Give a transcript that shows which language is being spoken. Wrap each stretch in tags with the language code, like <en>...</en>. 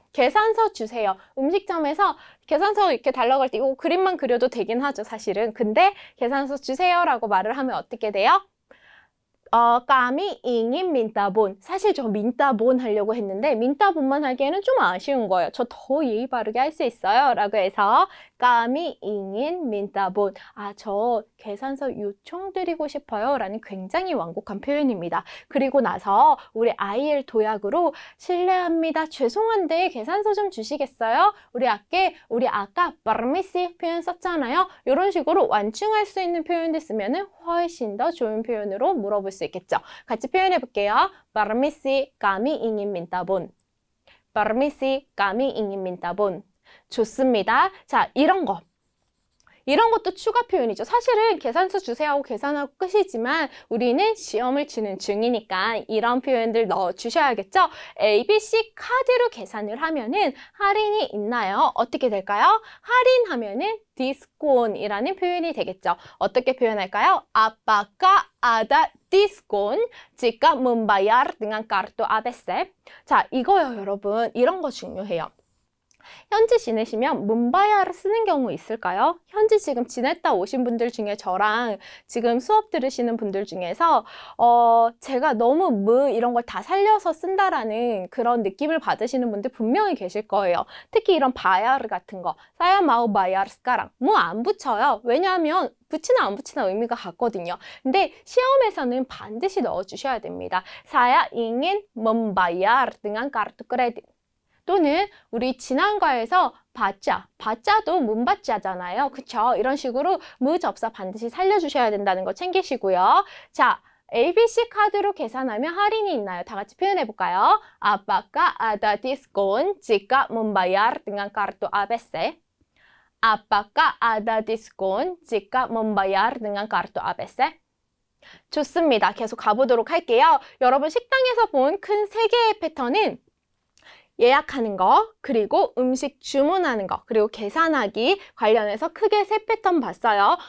<ko>계산서 주세요. 음식점에서 계산서 이렇게 달라고 할 때 이거 그림만 그려도 되긴 하죠, 사실은. 근데 계산서 주세요라고 말을 하면 어떻게 돼요?</ko> <id>kami ingin minta bon.</id> <ko>사실 저</ko> <id>minta bon</id> <ko>하려고 했는데 minta bon만 하기에는 좀 아쉬운 거예요. 저 더 예의 바르게 할 수 있어요. 라고 해서</ko> <id>kami ingin minta bon.</id> <ko>저 계산서 요청드리고 싶어요. 라는 굉장히 완곡한 표현입니다. 그리고 나서 우리 IL 도약으로 실례합니다. 죄송한데 계산서 좀 주시겠어요? 우리 아까 permisi 표현 썼잖아요. 이런 식으로 완충할 수 있는 표현들 쓰면은 훨씬 더 좋은 표현으로 물어볼 수 있겠죠. 같이 표현해 볼게요.</ko> <id>Permisi, kami ingin minta bon. Permisi, kami ingin minta bon.</id> <ko>좋습니다. 자, 이런 것도 추가 표현이죠. 사실은 계산서 주세요 하고 계산하고 끝이지만 우리는 시험을 치는 중이니까 이런 표현들 넣어주셔야겠죠. ABC 카드로 계산을 하면은 할인이 있나요? 어떻게 될까요? 할인하면은 디스콘이라는 표현이 되겠죠. 어떻게 표현할까요?</ko> <id>Apakah ada diskon jika membayar dengan kartu ABC?</id> <ko>자, 이거요, 여러분. 이런 거 중요해요. 현지 지내시면 문바야를 쓰는 경우 있을까요? 현지 지금 지냈다 오신 분들 중에 저랑 지금 수업 들으시는 분들 중에서 제가 너무 이런 걸 다 살려서 쓴다라는 그런 느낌을 받으시는 분들 분명히 계실 거예요. 특히 이런 바야르 같은 거, 사야 마우 바야르 스카랑 안 붙여요. 왜냐하면 붙이나 안 붙이나 의미가 같거든요. 근데 시험에서는 반드시 넣어주셔야 됩니다. 사야 잉인 문바야르 등한 까르투 크레딧 또는 우리 지난과에서 바자도 문바자잖아요. 그쵸? 이런 식으로 무접사 반드시 살려주셔야 된다는 거 챙기시고요. 자, ABC 카드로 계산하면 할인이 있나요? 다 같이 표현해 볼까요?</ko> <id>Apakah ada diskon jika membayar dengan kartu ABC? Apakah ada diskon jika membayar dengan kartu ABC?</id> <ko>좋습니다. 계속 가보도록 할게요. 여러분 식당에서 본 큰 세 개의 패턴은 예약하는 거, 그리고 음식 주문하는 거, 그리고 계산하기 관련해서 크게 세 패턴 봤어요.</ko>